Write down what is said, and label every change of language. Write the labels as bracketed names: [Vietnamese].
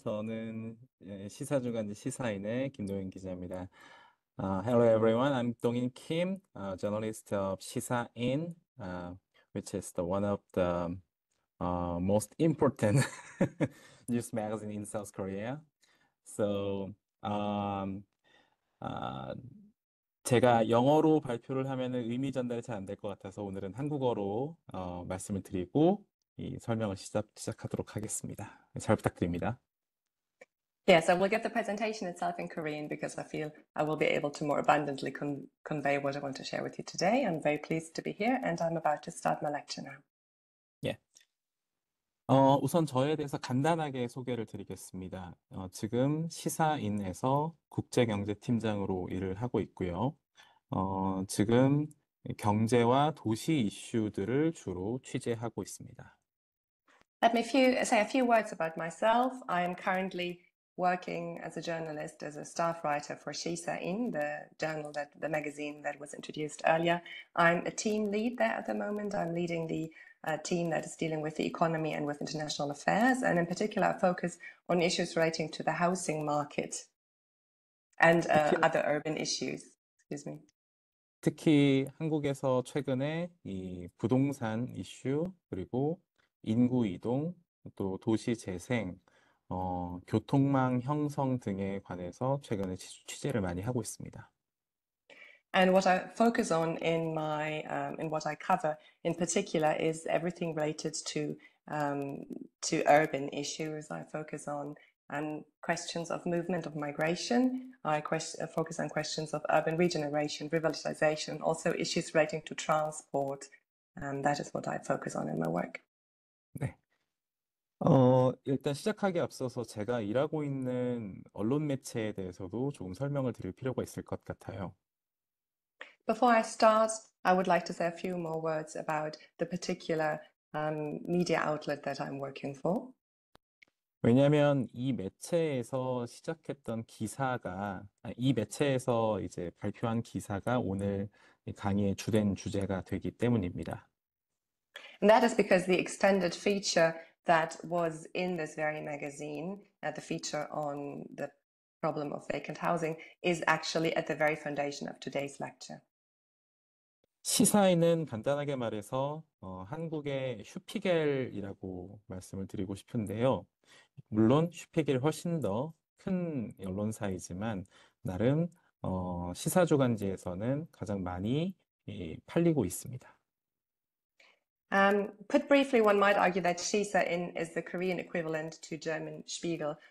[Korean] 저는 시사주간지 시사인의 김동현 기자입니다. [English] Hello everyone. I'm Dongin Kim, journalist of Sisain, which is the one of the most important news magazine in South Korea. [Korean] So, um, uh, 제가 영어로 발표를 하면은 의미 전달이 잘 안 될 것 같아서 오늘은 한국어로 말씀을 드리고 이 설명을 시작하도록 하겠습니다. 잘 부탁드립니다. [English] Yes, I will get the presentation itself in Korean because I feel I will be able to more abundantly convey what I want to share with you today. I'm very pleased to be here and I'm about to start my lecture now. [Korean] 예. 우선 저에 대해서 간단하게 소개를 드리겠습니다. 지금 시사인에서 국제경제팀장으로 일을 하고 있고요. 지금 경제와 도시 이슈들을 주로 취재하고 있습니다. [English] Let me say a few words about myself. I am currently working as a journalist, as a staff writer for Shisa-in, the magazine that was introduced earlier. I'm a team lead there at the moment. I'm leading the team that is dealing with the economy and with international affairs, and in particular, I focus on issues relating to the housing market and other urban issues. Excuse me. [Korean] 특히 한국에서 최근에 이 부동산 이슈, 그리고 인구 이동, 또 도시 재생, 교통망 형성 등에 관해서 최근에 취재를 많이 하고 있습니다. [English] And what I focus on in what I cover in particular is everything related to urban issues. I focus on questions of movement of migration. I focus on questions of urban regeneration, revitalization, also issues relating to transport. That is what I focus on in my work. [Korean] 네. 일단 시작하기 앞서서 제가 일하고 있는 언론 매체에 대해서도 조금 설명을 드릴 필요가 있을 것 같아요. [English] Before I start, I would like to say a few more words about the particular media outlet that I'm working for. [Korean] 왜냐하면 이 매체에서 시작했던 기사가, 이 매체에서 이제 발표한 기사가 오늘 이 강의의 주된 주제가 되기 때문입니다. [English] And that is because the extended feature that was in this very magazine, the feature on the problem of vacant housing, is actually at the very foundation of today's lecture. [Korean] 시사인은 간단하게 말해서 한국의 슈피겔이라고 말씀을 드리고 싶은데요. 물론 슈피겔이 훨씬 더 큰 언론사이지만 나름 시사주간지에서는 가장 많이 팔리고 있습니다. [English] Put briefly, one might argue that Shisa-in is the Korean equivalent to German Spiegel.